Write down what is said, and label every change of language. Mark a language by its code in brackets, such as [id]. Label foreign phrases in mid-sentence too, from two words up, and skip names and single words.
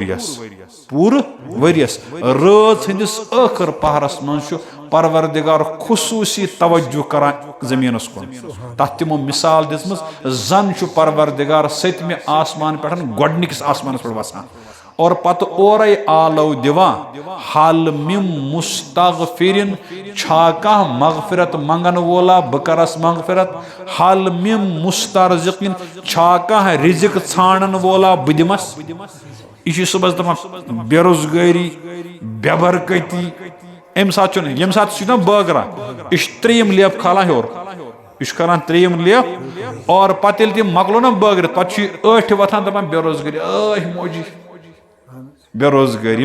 [ks] वरियस रात हंदिस आखिर पहरस मज परवरदिगार खुसूसी तवज्जो करान जमीनस कुन तथ तिमो मिसाल दिसमस जन परवरदिगार सतमे आसमान पे गोडनिकस आसमान पे वसान और पत और आलो दिवान हाल मिम मुस्तगफिरिन छाका मगफिरत मंगन वोला बकरस मगफिरत हाल मिम मुस्तरजिकिन छाका रिजिक छानन वोला बुदिमस यह सुबह दपान बेरोजगारी बेबरकती अम सात यम सात बागरा यह 3 लेप खाला होर यह करान 3 लेप और पत मकलो ना बागरत पे 8 वथान दपान बेरोजगारी मोजी बेरोजगारी